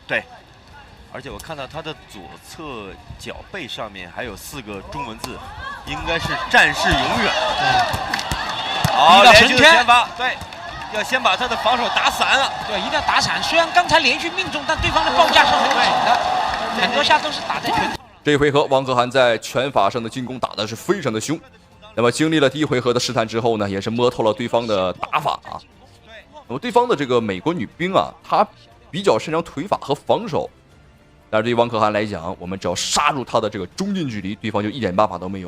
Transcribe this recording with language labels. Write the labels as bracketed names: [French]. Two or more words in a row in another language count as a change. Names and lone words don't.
[Chinese] 對，而且我看到他的左側腳背上面還有4個中文字，應該是戰士永遠。好，連續的拳法，對，要先把他的防守打散了。對，一定要打散。雖然剛才連續命中，但對方的報價是很緊的，很多下都是打在拳頭。這一回合，汪可涵在拳法上的進攻打得是非常的兇。那麼經歷了第一回合的試探之後呢，也是摸透了對方的打法啊。那麼對方的這個美國女兵啊，她比較擅長腿法和防守，但是對於汪可涵來講，我們只要殺入她的這個中近距離，對方就一點辦法都沒有。